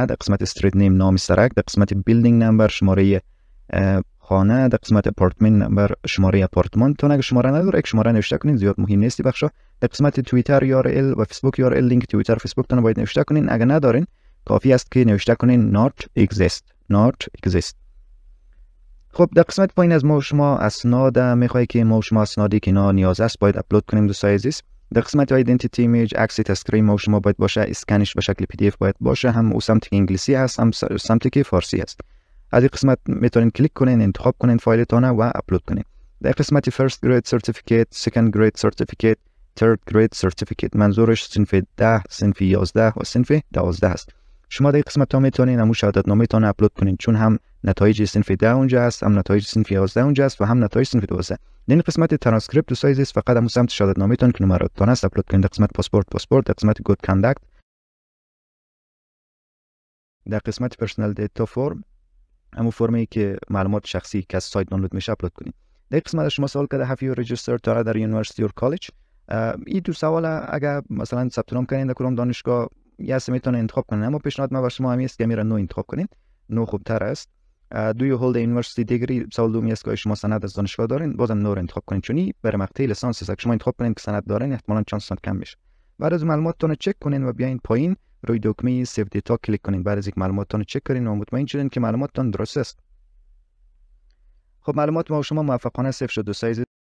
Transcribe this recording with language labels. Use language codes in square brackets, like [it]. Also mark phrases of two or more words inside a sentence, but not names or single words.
[fa] در قسمت [en] street name [fa] نام سرک. در قسمت [en] building number [fa] شماره خانه. در قسمت [en] apartment number [fa] شماره اپارتمانتون. اگه شماره نداره یک شماره نوشته کنین، زیاد مهم نیست بخشا. در قسمت [en] Twitter URL [fa] و [en] Facebook URL [fa] لینک توییتر فیسبوک تون باید نوشته کنین. اگه ندارین کافی است که نوشته کنین [en] not exist. [fa] خب در قسمت پایین از ما شما اسناد میخوای که ما شما اسنادی که اینا نیاز است باید اپلود کنیم دوستای عزیز. در قسمت [en] identity image [fa] عکس تذکره ما شما باید باشه، اسکنش به شکل پی دی اف باید باشه، هم او سمت انگلیسی هست هم سمت که فارسی است. از این قسمت میتونین کلیک کنین، انتخاب کنین فایلتون و اپلود کنین. در قسمت [en] first grade certificate، second grade certificate، third grade certificate [fa] منظورش صنف 10 صنف 11 و صنف 12 است. شما در قسمت ها میتونین همون شهادت نامه‌تون اپلود کنین، چون هم نتایج صنف 10 اونجا است، هم نتایج صنف 11 اونجا است و هم نتایج صنف 12. در این قسمت ترانسکریپت دوستای عزیز فقط همون سمت شهادت نامه‌تون که نمراتتون است اپلود کنین. در قسمت پاسپورت، در قسمت [en] good conduct, [fa] در قسمت [en] personal data form [fa] همون فرمی که معلومات شخصی که از سایت دانلود میشه اپلود کنین. در قسمت شما سوال کرده [en] have you registered to other university or college. [fa] این دو سوال اگر مثلا ثبت نام کنین در کدام دانشگاه یا اسم میتونه انتخاب کنین، اما پیشنهاد ما بر شما همی است که میره نو انتخاب کنین، نو خوبتر است. [en] do you hold a university degree [fa] سوال دومی است که شما سند از دانشگاه دارین، بازم نو انتخاب کنین، چون برای مقطع لیسانس است. شما انتخاب کنین که سند دارین احتمالاً چانستون کم میشه. بعد از معلوماتتون چک کنین و بیاین پایین روی دکمه [en] save data [fa] کلیک کنین. بعد از اینکه معلوماتتون چک کردین و مطمئن شدین که معلوماتتون درست است، خب معلومات ما شما موفقانه سیو شد دوستای عزیز.